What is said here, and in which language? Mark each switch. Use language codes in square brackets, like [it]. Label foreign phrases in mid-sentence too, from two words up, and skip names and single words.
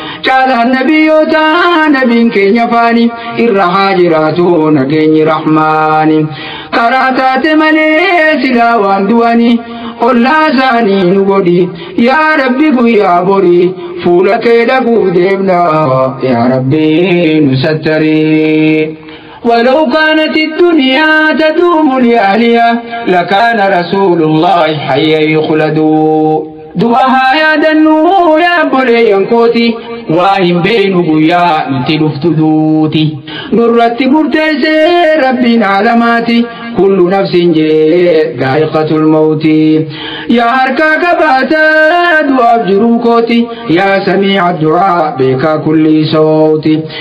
[om] Caalaan nabiyyoota nabiin keenya faani, irra haa jiraatu nageenyi Rahmaani. Karaa taate malee silaa waan du'anii, ollaa isaanii nu godhi, yaa Rabbi guyyaa borii, fuula kee dhaquuf deemna, yaa Rabbi nu sattarii. [ar] ولو كانت الدنيا تدوم لأهلها لكان رسول الله حيا يخلد. [om] Du'a haa yaadannuu yaa obboleeyyan kooti, waa hin beeynu guyyaa nuti dhuftu duuti. Nurratti murteessee Rabbiin aalamaati, [ar] كل نفس [om] jee [ar] ذائقة الموت. [om] Yaa harkaa qabaataa du'aaf jiruu kooti, yaa samii'a du'aa beekaa kulli sooti.